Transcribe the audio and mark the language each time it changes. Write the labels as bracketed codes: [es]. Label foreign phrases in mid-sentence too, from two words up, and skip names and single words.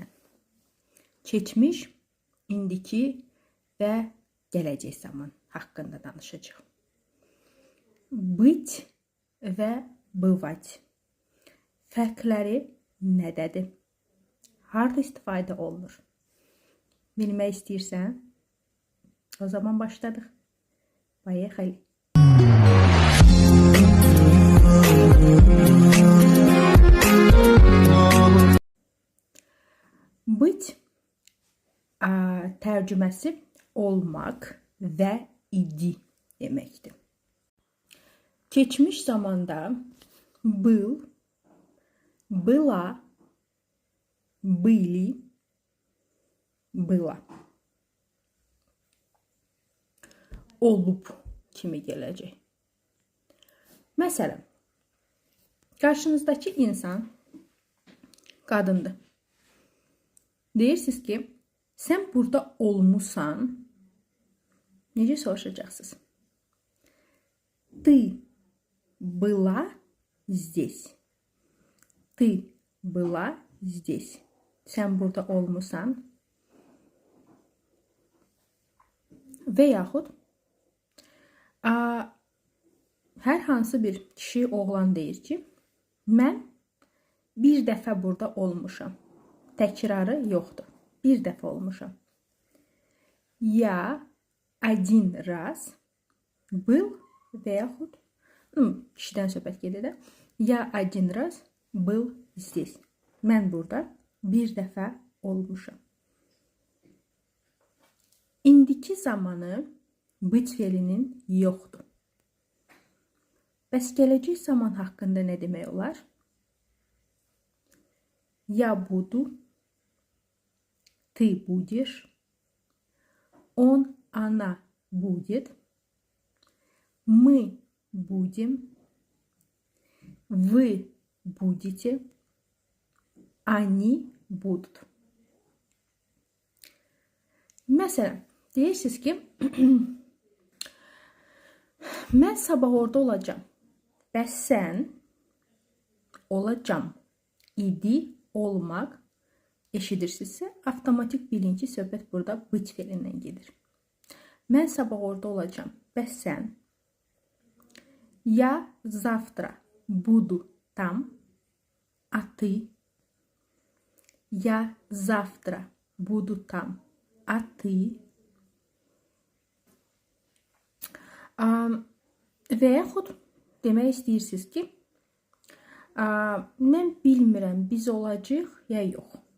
[az] Keçmiş, indiki və gələcək zaman haqqında danışacağıq. Быть və bывать fərqləri nədədir? Harda istifadə olunur? Bilmək istəyirsən? O zaman başladıq. [ru] Поехали. [az] Быть tərcüməsi olmaq və idi deməkdir. Keçmiş zamanda [ru] был, была, были, была. [az] Olub kimi gələcək. Məsələn, qarşınızdakı insan qadındır. Deyirsiniz ki, sən burada olmusan, necə soruşacaqsınız? [ru] Ты была здесь. Ты была здесь. [az] Sən burada olmusan. Və yaxud hər hansı bir kişi, oğlan deyir ki, mən bir dəfə burada olmuşam. Təkrarı yoxdur. Bir dəfə olmuşam. [ru] Я один раз был [az] və yaxud kişidən söhbət gedir də. [ru] Я один раз был здесь. [az] Mən burada bir dəfə olmuşam. İndiki zamanı быть fe'linin yoxdur. Bəs gələcək zaman haqqında nə demək olar? [ru] Я буду, ты будешь, он, она будет, мы будем, вы будете, они будут. [az] Məsələn, deyirsiniz ki, mən sabah orada olacağım. Bəs sən olacağım. İdi, olmaq eşidirsinizsə, avtomatik bilin ki, söhbət burada быть fe'lindən gedir. Mən sabah orada olacağım. Bəs sən? [ru] Я завтра буду там, а ты? Я завтра буду там, а ты? [az] Və yaxud demək istəyirsiniz ki, mən bilmirəm, biz olacaq ya yox.